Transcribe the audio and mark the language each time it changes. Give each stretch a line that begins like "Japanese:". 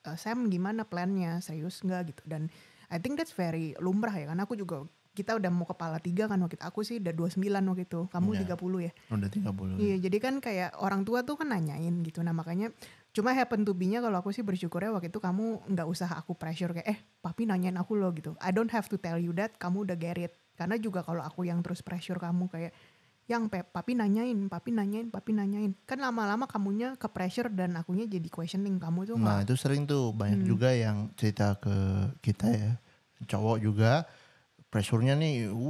Indonesian: "Sam gimana plannya, serius gak?" gitu. Dan
English: I think that's very
Indonesian: lumrah ya, karena aku juga kita udah mau kepala 3 kan waktu itu. Aku sih udah 29 waktu itu, kamu 30 ya. Udah 30. Iya jadi kan kayak orang tua tuh kan nanyain gitu. Nah makanya cuma
English: happen to be-
Indonesian: nya kalau aku sih bersyukurnya waktu itu kamu gak usah aku pressure kayak papi nanyain aku loh gitu.
English: I don't have to tell you that,
Indonesian: kamu udah
English: get it.
Indonesian: Karena juga kalau aku yang terus pressure kamu kayak yang papi nanyain, kan lama-lama kamunya ke pressure dan akunya jadi questioning kamu tuh. Nah itu sering tuh banyak juga yang cerita ke kita ya, Cowok juga pressure-nya nih,